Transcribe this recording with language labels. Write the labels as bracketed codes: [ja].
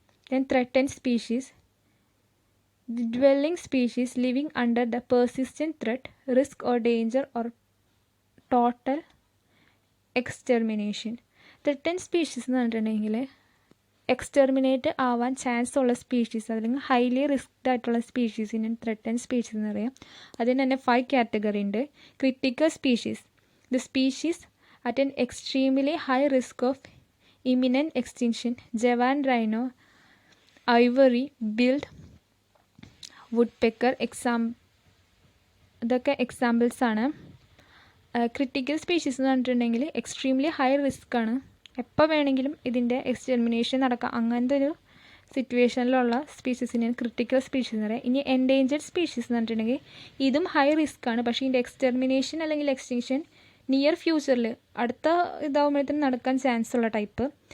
[en] Then threatened species, the dwelling species living under the persistent threat, risk or danger or total extermination. [ml] threatened species എന്ന് പറഞ്ഞിട്ടുണ്ടെങ്കിൽ എക്സ്റ്റെർമിനേറ്റ് ആവാൻ chance ഉള്ള species അല്ലെങ്കിൽ highly റിസ്ക്ഡ് ആയിട്ടുള്ള സ്പീഷീസിന് threatened species എന്ന് പറയാം. അതിന് തന്നെ 5 കാറ്റഗറി ഉണ്ട്. [en] Critical species, the species at an extremely high risk of imminent extinction. [ml] Javan rhino, ivory billed woodpecker ഇതൊക്കെ എക്സാമ്പിൾസ് ആണ്. ക്രിട്ടിക്കൽ സ്പീഷീസ് എന്ന് പറഞ്ഞിട്ടുണ്ടെങ്കിൽ എക്സ്ട്രീംലി ഹൈ റിസ്ക് ആണ്, എപ്പോൾ വേണമെങ്കിലും ഇതിൻ്റെ എക്സ്റ്റെർമിനേഷൻ നടക്കാം. അങ്ങനത്തെ ഒരു സിറ്റുവേഷനിലുള്ള സ്പീഷീസിനെയാണ് ക്രിട്ടിക്കൽ സ്പീഷീസ് എന്ന് പറയുക. ഇനി എൻഡേഞ്ചർഡ് സ്പീഷീസ് എന്ന് പറഞ്ഞിട്ടുണ്ടെങ്കിൽ ഇതും ഹൈ റിസ്ക് ആണ്, പക്ഷേ ഇതിൻ്റെ എക്സ്റ്റെർമിനേഷൻ അല്ലെങ്കിൽ എക്സ്റ്റിങ്ഷൻ നിയർ ഫ്യൂച്ചറിൽ അടുത്ത ഇതാവുമ്പോഴത്തേനും നടക്കാൻ ചാൻസ് ഉള്ള ടൈപ്പ്.